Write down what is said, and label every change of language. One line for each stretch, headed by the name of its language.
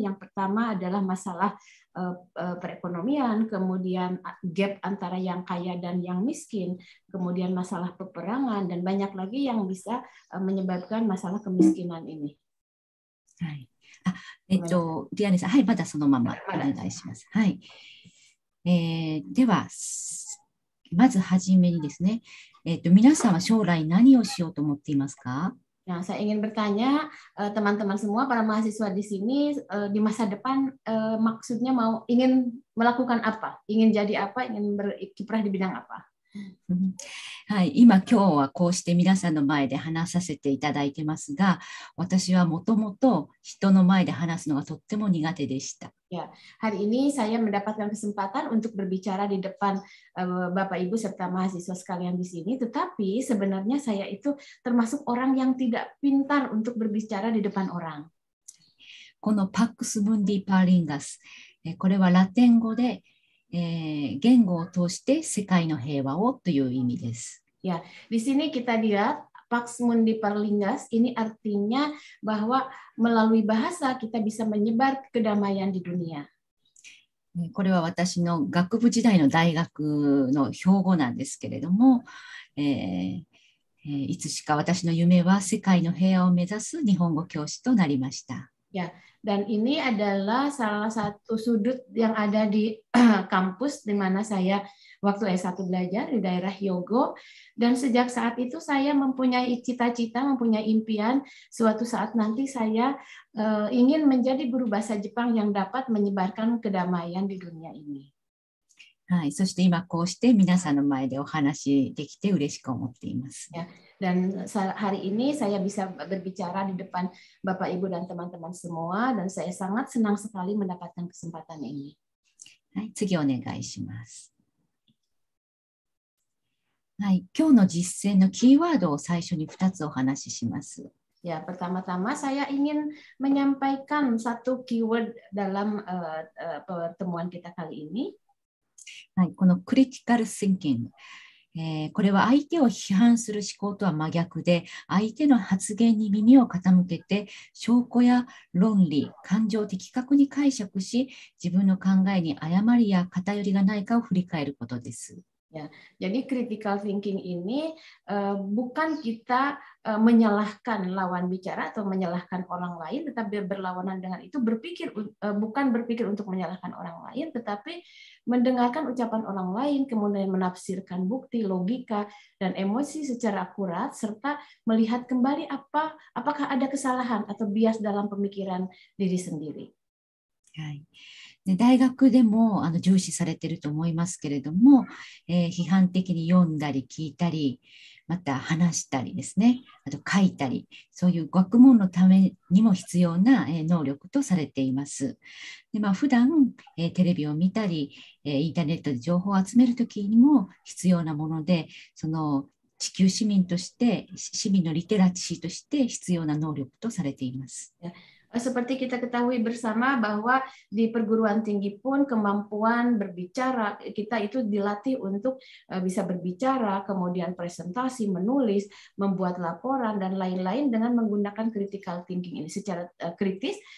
Indonesian: Yang pertama adalah masalah perekonomian, kemudian gap antara yang kaya dan yang miskin, kemudian masalah peperangan, dan banyak lagi yang bisa menyebabkan masalah kemiskinan ini.
Japanese: はい。ディアネさん、はい、まだそのままお願いします。はい。では、まずはじめにですね、皆さんは将来何をしようと思っていますか？
Indonesian: Nah, saya ingin bertanya teman-teman semua, para mahasiswa di sini di masa depan maksudnya ingin melakukan apa? Ingin jadi apa? Ingin berkiprah di bidang apa?
Japanese: はい、今日はこうして皆さんの前で話させていただいてますが、私はもともと人の前で話すのがとっても苦手でした。
Indonesian: Ya, hari ini saya mendapatkan kesempatan untuk berbicara di depan Bapak Ibu serta mahasiswa sekalian di sini, tetapi sebenarnya saya itu termasuk orang yang tidak pintar untuk berbicara di depan orang.
Japanese: このパックス・ムンディ・パーリンガス、これはラテン語で言語を通して世界の平和をという意味です。
Indonesian: Ya, di sini kita lihat Pax Mundi Parlingas ini artinya bahwa melalui bahasa kita bisa menyebar kedamaian di dunia.
Japanese: これは私の学部時代の大学の標語なんですけれども、いつしか私の夢は世界の平和を目指す日本語教師となりました。
Indonesian: Ya, dan ini adalah salah satu sudut yang ada di kampus di mana saya waktu S1 belajar di daerah Hyogo, dan sejak saat itu saya mempunyai cita-cita, mempunyai impian suatu saat nanti saya ingin menjadi guru bahasa Jepang yang dapat menyebarkan kedamaian di dunia ini.
Japanese: はい、そして今こうして皆さんの前でお話できて嬉しく思っています。
Indonesian: Ya, dan hari ini saya bisa berbicara di depan Bapak Ibu dan teman-teman semua, dan saya sangat senang sekali mendapatkan kesempatan ini.
Japanese: はい、次お願いします。はい、今日の実践のキーワードを最初に2つお話しします。
Indonesian: Ya, pertama-tama saya ingin menyampaikan satu keyword dalam pertemuan kita kali ini.
Japanese: はい、このクリティカル・シンキング、これは相手を批判する思考とは真逆で、相手の発言に耳を傾けて証拠や論理、感情を的確に解釈し、自分の考えに誤りや偏りがないかを振り返ることです。
Indonesian: Ya, jadi critical thinking ini bukan kita menyalahkan lawan bicara atau menyalahkan orang lain, tetapi berlawanan dengan itu bukan berpikir untuk menyalahkan orang lain, tetapi mendengarkan ucapan orang lain, kemudian menafsirkan bukti, logika, dan emosi secara akurat, serta melihat kembali apakah ada kesalahan atau bias dalam pemikiran diri sendiri.
Japanese: はい、で大学でも重視されていると思いますけれども、批判的に読んだり聞いたり、また話したりですね、あと書いたり、そういう学問のためにも必要な能力とされています。で、普段テレビを見たり、インターネットで情報を集めるときにも必要なもので、その地球市民として、市民のリテラシーとして必要な能力とされています。
Indonesian: Seperti kita ketahui bersama bahwa di perguruan tinggi pun kemampuan berbicara kita itu dilatih untuk bisa berbicara, kemudian presentasi, menulis, membuat laporan dan lain-lain dengan menggunakan critical thinking ini secara kritis.